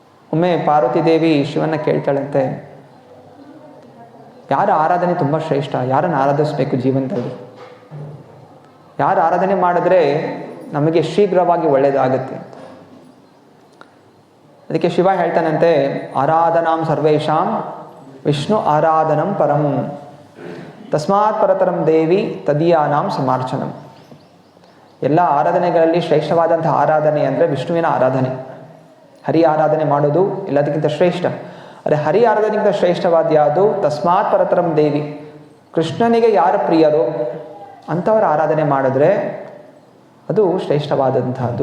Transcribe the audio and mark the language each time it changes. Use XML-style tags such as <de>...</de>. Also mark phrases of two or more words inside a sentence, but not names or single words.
<kn>ಒಮ್ಮೆ ಪಾರ್ವತಿ ದೇವಿ ಶಿವನ ಕೇಳ್ತಾಳಂತೆ, ಯಾರ ಆರಾಧನೆ ತುಂಬ ಶ್ರೇಷ್ಠ, ಯಾರನ್ನು ಆರಾಧಿಸಬೇಕು ಜೀವನದಲ್ಲಿ, ಯಾರು ಆರಾಧನೆ ಮಾಡಿದ್ರೆ ನಮಗೆ ಶೀಘ್ರವಾಗಿ ಒಳ್ಳೆಯದಾಗುತ್ತೆ. ಅದಕ್ಕೆ ಶಿವ ಹೇಳ್ತಾನಂತೆ,</kn> <sa>ಆರಾಧನಾಂ ಸರ್ವೇಷಾಂ ವಿಷ್ಣು ಆರಾಧನಂ ಪರಂ ತಸ್ಮಾತ್ ಪರತರಂ ದೇವಿ ತದೀಯಾನಾಂ ಸಮಾರ್ಚನಂ.</sa> <kn>ಎಲ್ಲ ಆರಾಧನೆಗಳಲ್ಲಿ ಶ್ರೇಷ್ಠವಾದಂತಹ ಆರಾಧನೆ ಅಂದರೆ ವಿಷ್ಣುವಿನ ಆರಾಧನೆ. ಹರಿ ಆರಾಧನೆ ಮಾಡೋದು ಎಲ್ಲದಕ್ಕಿಂತ ಶ್ರೇಷ್ಠ. ಅದೇ ಹರಿ ಆರಾಧನೆಗಿಂತ ಶ್ರೇಷ್ಠವಾದ ಯಾವುದು?</kn> <sa>ತಸ್ಮಾತ್ ಪರತರಂ ದೇವಿ.</sa> <kn>ಕೃಷ್ಣನಿಗೆ ಯಾರು ಪ್ರಿಯರೋ ಅಂಥವರ ಆರಾಧನೆ ಮಾಡಿದ್ರೆ ಅದು ಶ್ರೇಷ್ಠವಾದಂಥದ್ದು.</kn>